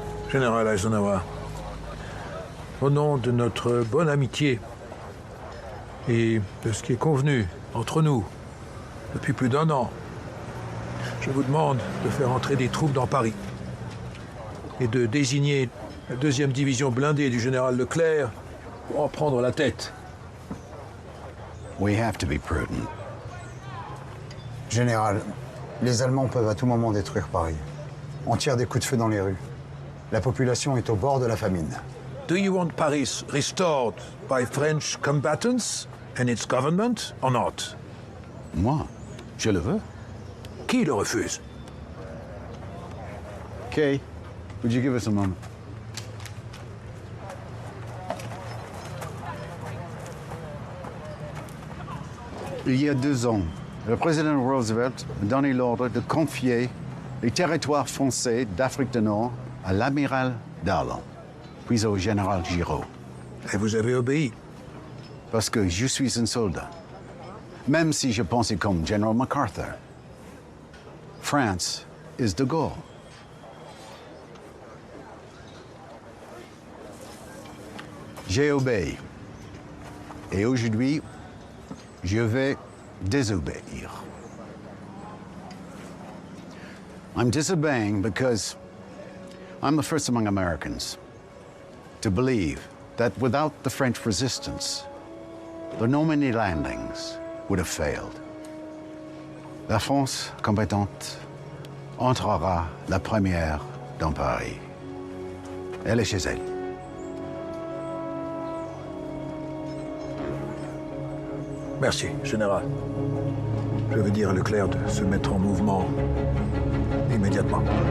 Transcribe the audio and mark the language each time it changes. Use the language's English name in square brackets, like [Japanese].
[French] Général Eisenhower, au nom de notre bonne amitié et de ce qui est convenu entre nous depuis plus d'1 an, je vous demande de faire entrer des troupes dans Paris et de désigner la 2e division blindée du général Leclerc pour en prendre la tête. [English] We have to be prudent. [French] Général, les Allemands peuvent à tout moment détruire Paris. On tire des coups de feu dans les rues. La population est au bord de la famine. [English] Do you want Paris restored by French combatants and its government or not? [French] Moi, je le veux. Qui le refuse? [English] Kay, would you give us a moment? [French] Il y a 2 ans, le président Roosevelt a donné l'ordre de confier les territoires français d'Afrique du Nord à l'amiral Darlan, puis au général Giraud. Et vous avez obéi? Parce que je suis un soldat. Même si je pensais comme General MacArthur. [English] France is de Gaulle. [French] J'ai obéi. Et aujourd'hui, je vais désobéir. [English] I'm disobeying because I'm the first among Americans to believe that without the French resistance, the Normandy landings would have failed. [French] La France compétente entrera la première dans Paris. Elle est chez elle. Merci, général. Je veux dire à Leclerc de se mettre en mouvement immédiatement.